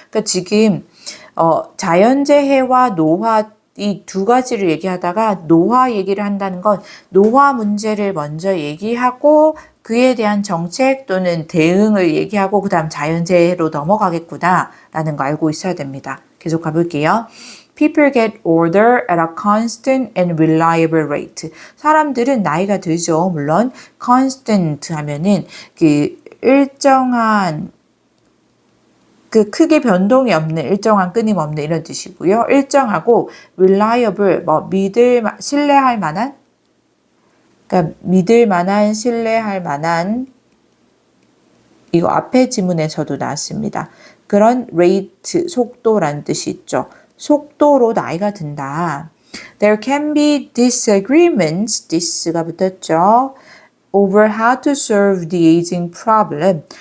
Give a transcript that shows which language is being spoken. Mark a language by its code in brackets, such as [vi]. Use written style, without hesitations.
[ko] 그러니까 지금 자연재해와 노화 이 두 가지를 얘기하다가 노화 얘기를 한다는 건 노화 문제를 먼저 얘기하고 그에 대한 정책 또는 대응을 얘기하고 그 다음 자연재해로 넘어가겠구나라는 거 알고 있어야 됩니다. 계속 가볼게요. [en] People get older at a constant and reliable rate. [ko] 사람들은 나이가 들죠. 물론 constant 하면은 그 일정한 그 크게 변동이 없는 일정한 끊임없는 이런 뜻이고요. 일정하고 reliable 뭐 신뢰할 만한 그러니까 믿을 만한 신뢰할 만한 이거 앞에 지문에서도 나왔습니다. 그런 rate 속도라는 뜻이 있죠. 속도로 나이가 든다. [en] There can be disagreements, [ko] this가 붙었죠. [en] Over how to solve the aging problem.